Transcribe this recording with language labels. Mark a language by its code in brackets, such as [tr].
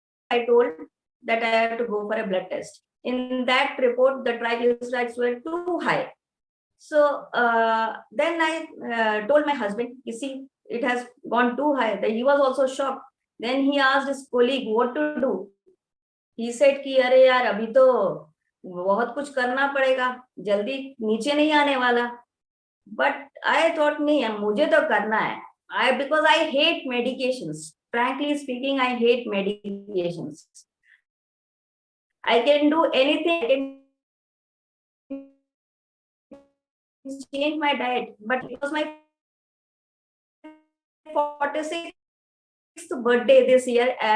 [en] I told that I have to go for a blood test. In that report, the triglycerides were too high. So then I told my husband, you see, it has gone too high. He was also shocked. Then he asked his colleague what to do. He said [hi] कि अरे यार अभी तो बहुत कुछ करना पड़ेगा, जल्दी नीचे नहीं आने वाला. [en] But I thought [hi] नहीं, मुझे तो करना है. [en] Because I hate medications. Frankly speaking, I hate medications. I can do anything. I can change my diet, but it was my 46th birthday this year.